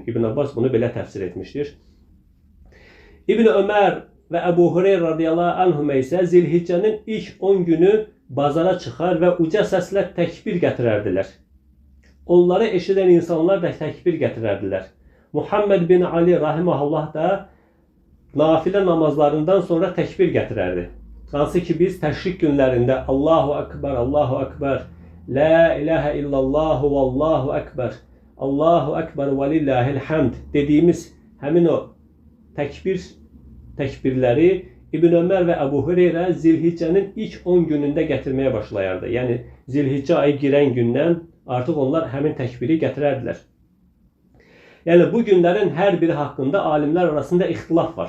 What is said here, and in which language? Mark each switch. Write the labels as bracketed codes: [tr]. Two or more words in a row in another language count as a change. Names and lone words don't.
[az] İbn Abbas bunu belə təfsir etmişdir. İbn Ömər və Əbu Hureyr [ar] رضي الله عنهما [az] isə Zilhiccənin ilk 10 günü bazara çıxar və uca səslə təkbir gətirərdilər. Onları eşidən insanlar da təkbir gətirərdilər. Muhammed bin Ali rahimahullah da nafilə namazlarından sonra təkbir gətirərdi. Hansı ki biz təşrik günlərində [ar] الله أكبر، الله أكبر، لا إله إلا الله [az] və [ar] الله أكبر، الله أكبر [az] və [ar] لله الحمد [az] dediyimiz həmin o təkbirləri İbn Ömər və Əbu Hüreyrə Zilhiccənin ilk 10 günündə gətirməyə başlayardı. Yəni Zilhiccə ayı girən gündən artıq onlar həmin təkbiri gətirərdilər. Yəni bu günlərin hər biri haqqında alimlər arasında ixtilaf var.